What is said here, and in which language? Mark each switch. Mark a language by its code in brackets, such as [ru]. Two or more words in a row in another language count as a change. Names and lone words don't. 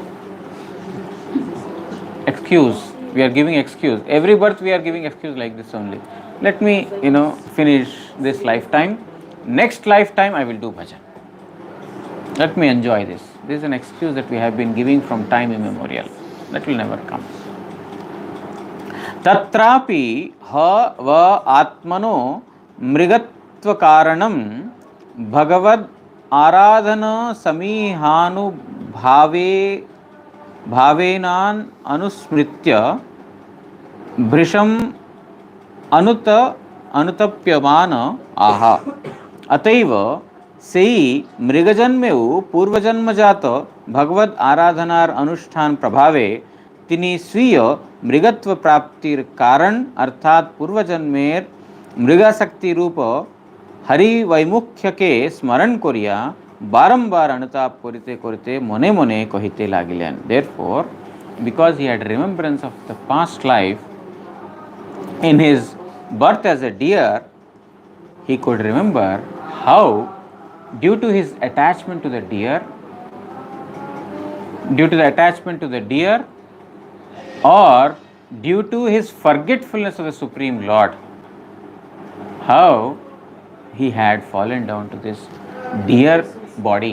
[en] Excuse. We are giving excuse. Every birth we are giving excuse like this only. Let me, finish this lifetime. Next lifetime I will do bhajan. Let me enjoy this. This is an excuse that we have been giving from time immemorial. That will never come. [sa] तत्रापि ह वा आत्मनो मृगत्व कारणं भगवद् आराधन समीहानु भवेनन् अनुस्मृत्य भृशम् अनुतप्यमान आह अतएव [bn] সেই মৃগজন্মেও পূর্বজন্মজাত ভগবদ আরাধনার অনুষ্ঠান প্রভাবে তিনি স্বীয় মৃগত্ব প্রাপ্তির কারণ অর্থাৎ পূর্বজন্মের মৃগাসক্তি রূপ হরি বৈমুখ্য কে স্মরণ করিয়া বারংবার অনুতাপ করতে করতে মনে মনে কহিতে লাগিলেন. [en] Therefore, because he had remembrance of the past life in his birth as a deer, he could remember how, due to his attachment to the deer, or due to his forgetfulness of the Supreme Lord, how he had fallen down to this deer body.